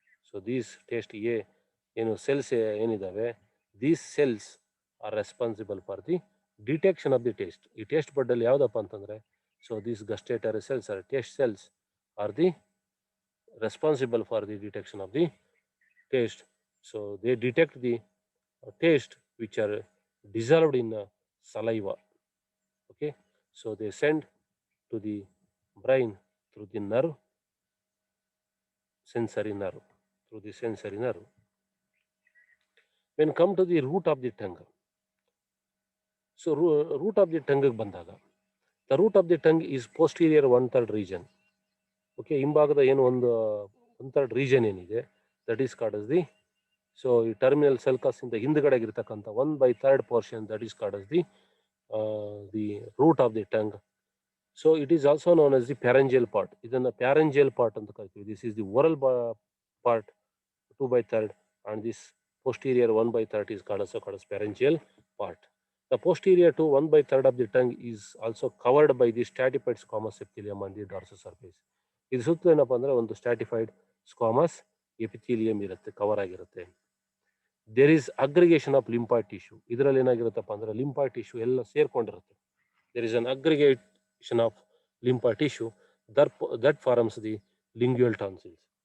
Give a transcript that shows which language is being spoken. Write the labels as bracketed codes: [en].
[en] so these taste ಏನು cells [kn] ಏನಿದ್ದಾವೆ, [en] These cells are responsible for the detection of the taste. [kn] ಈ taste ಬಡ್ಡಲ್ಲಿ ಯಾವುದಪ್ಪ ಅಂತಂದರೆ, [en] So these gustatory cells are taste cells are the responsible for the detection of the taste. So they detect the taste which are dissolved in saliva. Okay, so they send to the brain through the nerve, sensory nerve, through the sensory nerve. When come to the root of the tongue, so root of the tongue [kn] ಬಂದಾಗ, [en] the root of the tongue is posterior 1/3 region. Okay, [kn] ಹಿಂಭಾಗದ ಏನು ಒಂದು [en] 1/3 region ಏನಿದೆ, that is called as the, so ಈ terminal sulcus [kn] ಇಂದ ಹಿಂದ್ಗಡೆಗೆ ಇರ್ತಕ್ಕಂಥ [en] 1/3 portion, that is called as the root of the tongue. So it is also known as the pharyngeal part. [kn] ಇದನ್ನು ಪ್ಯಾರಂಜಿಯಲ್ part ಅಂತ ಕರಿತೀವಿ. [en] This is the oral part 2/3 and this posterior 1/3 is called as pharyngeal part. The posterior to 1/3 of the tongue is also covered by the stratified squamous epithelium on the dorsal surface. [kn] ಇದು ಸುತ್ತ ಏನಪ್ಪ ಅಂದರೆ ಒಂದು stratified squamous epithelium ಇರುತ್ತೆ, cover ಆಗಿರುತ್ತೆ. [en] There is aggregation of lymphoid tissue. [kn] ಇದರಲ್ಲಿ ಏನಾಗಿರುತ್ತಪ್ಪ ಅಂದರೆ lymphoid tissue ಎಲ್ಲ ಸೇರ್ಕೊಂಡಿರುತ್ತೆ. [en] There is an aggregation of lymphoid tissue that forms the lingual tonsils.